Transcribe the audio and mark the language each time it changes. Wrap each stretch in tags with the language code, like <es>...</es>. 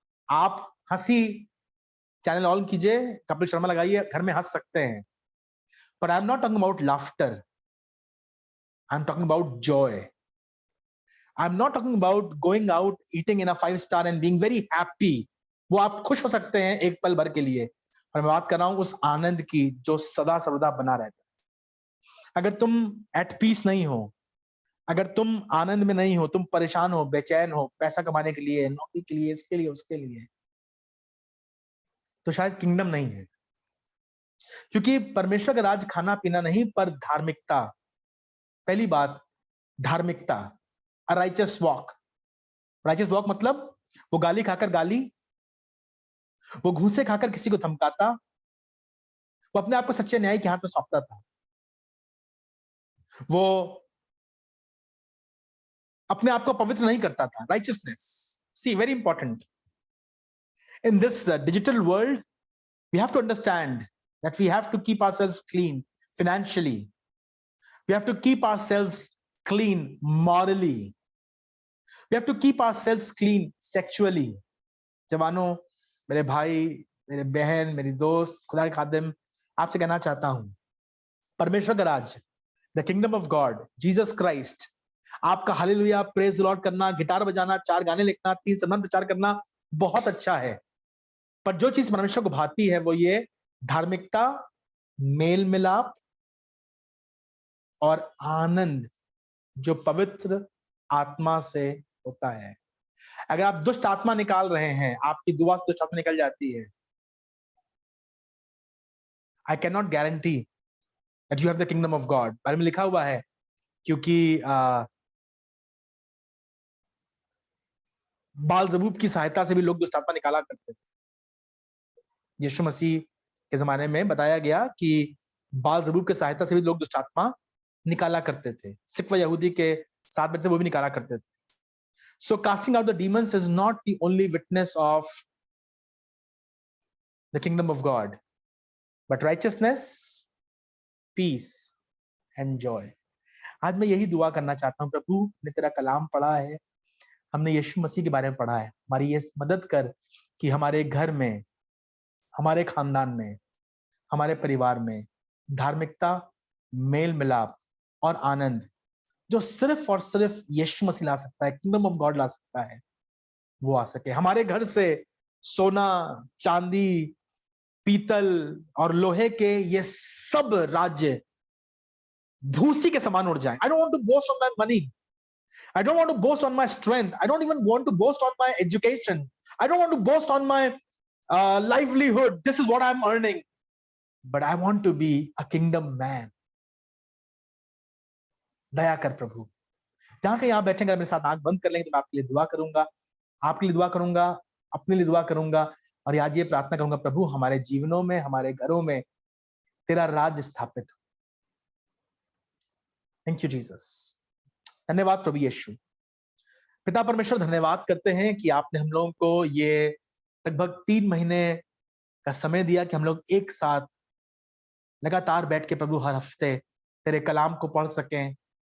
<hi>आप हंसी channel on कीजिए, कपिल शर्मा लगाइए, घर में हंस सकते हैं।</hi> <en>But I'm not talking about laughter. I'm talking about joy. I'm not talking about going out, eating in a 5-star and being very happy.</en> <hi>वो आप खुश हो सकते हैं एक पल भर के लिए, और मैं बात कर रहा हूं उस आनंद की जो सदा सर्वदा बना रहता है। अगर तुम एट पीस नहीं हो, अगर तुम आनंद में नहीं हो, तुम परेशान हो, बेचैन हो, पैसा कमाने के लिए, नौकरी के लिए, इसके लिए, उसके लिए, तो शायद किंगडम नहीं है। क्योंकि परमेश्वर का राज खाना पीना नहीं, पर धार्मिकता। पहली बात, धार्मिकता,</hi> <en>A righteous walk.</en> <hi>Righteous walk मतलब वो गाली खाकर गाली, वो घूसे खाकर किसी को धमकाता, वो अपने आप को सच्चे न्याय के हाथ में सौंपता था, वो अपने आप को पवित्र नहीं करता था।</hi> <en>Righteousness, see very important in this digital world. We have to understand that we have to keep ourselves clean financially, we have to keep ourselves clean morally, we have to keep ourselves clean sexually.</en> <hi>जवानों, मेरे भाई, मेरे बहन, मेरी दोस्त, खुदा के खादिम, आपसे कहना चाहता हूं, परमेश्वर का राज,</hi> <en>the kingdom of God,</en> <hi>Jesus Christ, आपका हालेलुया, प्रेज द लॉर्ड करना, गिटार बजाना, 4 गाने लिखना, 3 sermon प्रचार करना बहुत अच्छा है, पर जो चीज परमेश्वर को भाती है वो ये धार्मिकता, मेल मिलाप और आनंद जो पवित्र आत्मा से होता है। अगर आप दुष्ट आत्मा निकाल रहे हैं, आपकी दुआ से दुष्ट आत्मा निकल जाती है।</hi> <en>I can not guarantee that you have the kingdom of God.</en> <hi>Bible में लिखा हुआ है, क्योंकि बालजबूब की सहायता से भी लोग दुष्ट आत्मा निकाला करते थे। यीशु मसीह के जमाने में बताया गया कि बालजबूब की सहायता से भी लोग दुष्ट आत्मा निकाला करते थे। सिख व यहूदी के साथ बैठे वो भी निकाला करते थे।</hi> <en>So casting out the demons is not the only witness of the kingdom of God, but righteousness, peace and joy.</en> <hi>आज मैं यही दुआ करना चाहता हूँ, प्रभु ने तेरा कलाम पढ़ा है, हमने यीशु मसीह के बारे में पढ़ा है, हमारी ये मदद कर कि हमारे घर में, हमारे खानदान में, हमारे परिवार में धार्मिकता, मेल मिलाप और आनंद जो सिर्फ और सिर्फ यीशु मसीह ला सकता है, किंगडम ऑफ गॉड ला सकता है, वो आ सके। हमारे घर से सोना, चांदी, पीतल और लोहे के ये सब राज्य भूसी के समान उड़ जाए।</hi> <en>I don't want to boast on my money. I don't want to boast on my strength. I don't even want to boast on my education. I don't want to boast on my livelihood. This is what I'm earning. But I want to be a kingdom man.</en> <hi>दया कर प्रभु। जहां कहीं आप बैठेंगे, मेरे साथ आंख बंद कर लेंगे तो मैं आपके लिए दुआ करूंगा, आपके लिए दुआ करूंगा, अपने लिए दुआ करूंगा, और आज ये प्रार्थना करूंगा, प्रभु हमारे जीवनों में, हमारे घरों में तेरा राज स्थापित हो।</hi> <en>Thank you Jesus.</en> <hi>धन्यवाद प्रभु यीशु। पिता परमेश्वर, धन्यवाद करते हैं कि आपने हम लोगों को ये लगभग 3 महीने का समय दिया कि हम लोग एक साथ लगातार बैठ के प्रभु हर हफ्ते तेरे कलाम को पढ़ सकें।</hi>